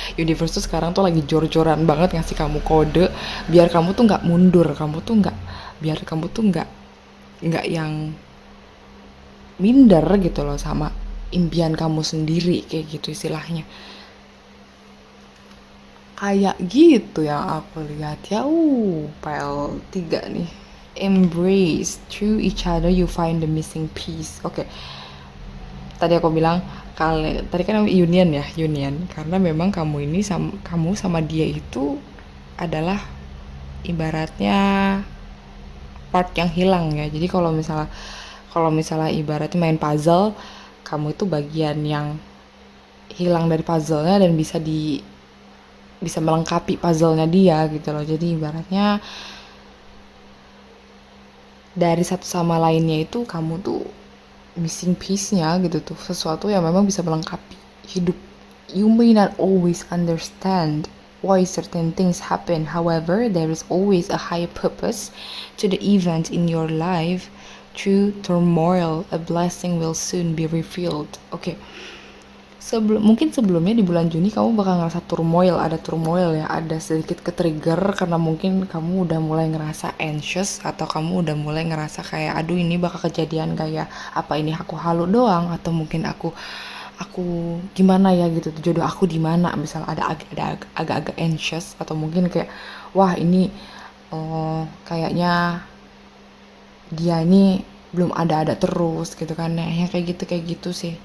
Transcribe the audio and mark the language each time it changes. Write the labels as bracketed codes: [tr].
[id] Universe tuh sekarang tuh lagi jor-joran banget ngasih kamu kode biar kamu tuh nggak mundur, kamu tuh nggak biar kamu tuh nggak yang minder gitu loh sama impian kamu sendiri kayak gitu istilahnya. Kayak gitu yang aku lihat ya. PL 3 nih. [en] Embrace through each other you find the missing piece. [id] Oke. Tadi aku bilang tadi kan union ya, union. Karena memang kamu sama dia itu adalah ibaratnya part yang hilang ya. Jadi kalau misalnya ibaratnya main puzzle, kamu itu bagian yang hilang dari puzzle-nya dan bisa melengkapi puzzle-nya dia gitu loh. Jadi ibaratnya dari satu sama lainnya itu kamu tuh missing piece-nya gitu tuh, sesuatu yang memang bisa melengkapi hidup. [en] You may not always understand why certain things happen, however there is always a higher purpose to the event in your life. Through turmoil a blessing will soon be revealed. Oke. [id] Mungkin sebelumnya di bulan Juni kamu bakal ngerasa turmoil ya, ada sedikit ke-trigger karena mungkin kamu udah mulai ngerasa anxious atau kamu udah mulai ngerasa kayak aduh ini bakal kejadian kayak apa ini aku halu doang atau mungkin aku gimana ya gitu, jodoh aku di mana, misal ada agak-agak anxious atau mungkin kayak wah ini kayaknya dia ini belum ada terus gitu kan ya, yang kayak gitu sih.